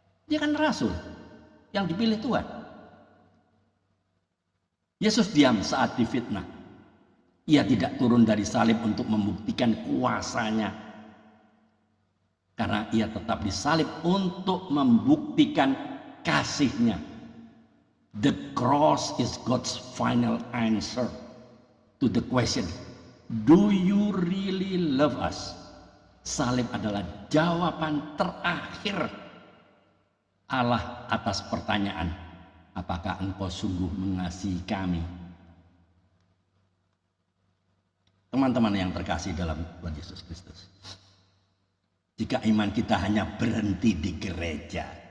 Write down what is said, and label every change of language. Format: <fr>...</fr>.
<id>Dia kan rasul yang dipilih Tuhan. Yesus diam saat difitnah. Ia tidak turun dari salib untuk membuktikan kuasanya. Karena ia tetap disalib untuk membuktikan kasihnya.</id> <en>The cross is God's final answer to the question, do you really love us?</en> <id>Salib adalah jawaban terakhir Allah atas pertanyaan, apakah engkau sungguh mengasihi kami? Teman-teman yang terkasih dalam Tuhan Yesus Kristus, jika iman kita hanya berhenti di gereja,</id>